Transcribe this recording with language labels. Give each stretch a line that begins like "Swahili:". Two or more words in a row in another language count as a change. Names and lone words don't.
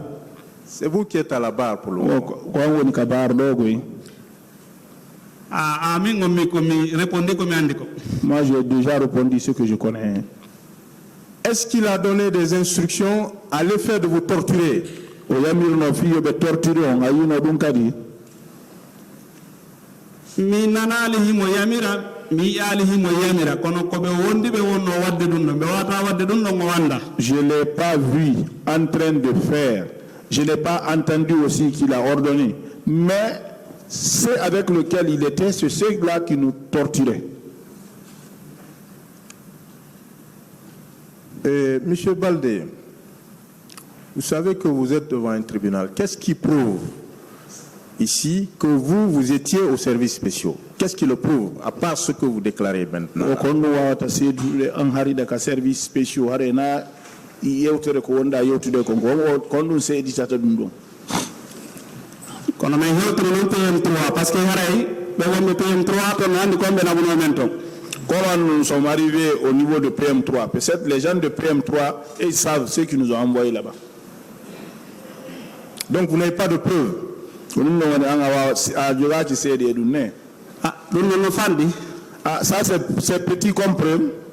French: C'est vous qui êtes à la barre pour le moment. Moi, j'ai déjà répondu ce que je connais. Est-ce qu'il a donné des instructions à l'effet de vous torturer?
Fula: Mi nanali himo yamira mi ali himo yamira kono ko be wondi be wonno wadde dum be wata wadde dum no wanda.
French: Je l'ai pas vu en train de faire. Je n'ai pas entendu aussi qu'il a ordonné. Mais ceux avec lesquels il était, c'est ceux-là qui nous torturaient. Monsieur Baldé, vous savez que vous êtes devant un tribunal. Qu'est-ce qui prouve ici que vous étiez au service spécial? Qu'est-ce qui le prouve, à part ce que vous déclarez maintenant?
Fula: Kono men hewtiri non PM3
French: parce que
Fula: haray be wonbe PM3 to nandi kombe na buno men ton.
French: Comment nous sommes arrivés au niveau de PM3? Peut-être les gens de PM3, ils savent ce qu'ils nous ont envoyé là-bas. Donc vous n'avez pas de preuves? Ça c'est petit comme preuve.